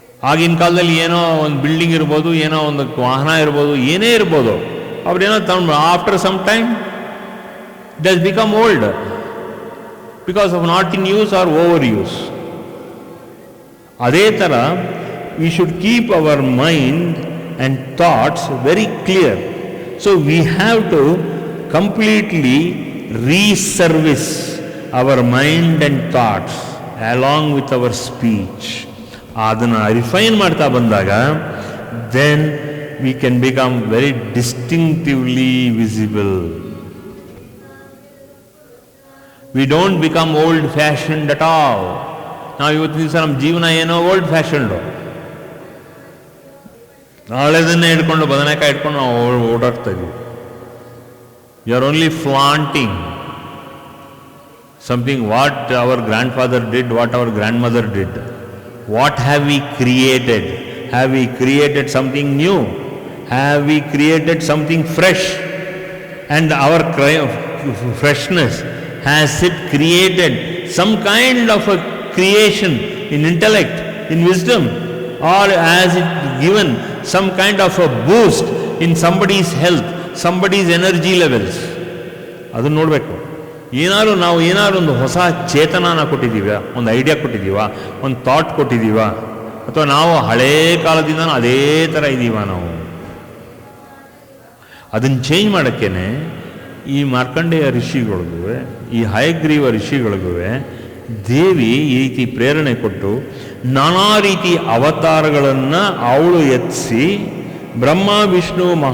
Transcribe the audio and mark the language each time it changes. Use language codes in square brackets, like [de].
[kn] ಆಗಿನ ಕಾಲದಲ್ಲಿ ಏನೋ ಒಂದು ಬಿಲ್ಡಿಂಗ್ ಇರ್ಬೋದು, ಏನೋ ಒಂದು ವಾಹನ ಇರ್ಬೋದು, ಏನೇ ಇರ್ಬೋದು, ಅವ್ರೇನೋ ತಗೊಂಡು [en] After some time it has become old because of not in use or over use. [kn] ಅದೇ ಥರ [en] we should keep our mind and thoughts very clear. So we have to completely reservice our mind and thoughts along with our speech. [kn] ಅದನ್ನು refine ಮಾಡ್ತಾ ಬಂದಾಗ [en] then we can become very distinctively visible. We don't become old fashioned at all. [kn] ನಾವು ಇವತ್ತಿನ ದಿವಸ ನಮ್ಮ ಜೀವನ ಏನೋ old ಫ್ಯಾಷನ್ಡು. ನಾಳೆದನ್ನೇ ಹಿಡ್ಕೊಂಡು ಬದನೆಕಾಯಿ ಹಿಡ್ಕೊಂಡು ನಾವು ಓಡಾಡ್ತಾ ಇದ್ವಿ. [en] You are only flaunting something what our grandfather did, what our grandmother did. What have we created? Have we created something new? Have we created something fresh? And our freshness, has it created some kind of a creation in intellect, in wisdom, or has it given some kind of a boost in somebody's health, somebody's energy levels? [kn] ಅದನ್ನು ನೋಡಬೇಕು. ನಾವು ಏನಾದ್ರು ಒಂದು ಹೊಸ ಚೇತನಾನ ಕೊಟ್ಟಿದ್ದೀವ, ಒಂದು idea ಕೊಟ್ಟಿದ್ದೀವ, ಒಂದು thought ಕೊಟ್ಟಿದ್ದೀವ, ಅಥವಾ ನಾವು ಹಳೇ ಕಾಲದಿಂದ ಅದೇ ಥರ ಇದ್ದೀವ? ನಾವು ಅದನ್ನು ಚೇಂಜ್ ಮಾಡೋಕ್ಕೇನೆ ಈ ಮಾರ್ಕಂಡೇಯ ಋಷಿಗಳಿಗೂ, ಈ ಹಯಗ್ರೀವ ಋಷಿಗಳಿಗೂ ದೇವಿ ಈ ರೀತಿ ಪ್ರೇರಣೆ ಕೊಟ್ಟು ನಾನಾ ರೀತಿ ಅವತಾರಗಳನ್ನು ಅವಳು ಎತ್ತಿಸಿ ಬ್ರಹ್ಮ ವಿಷ್ಣು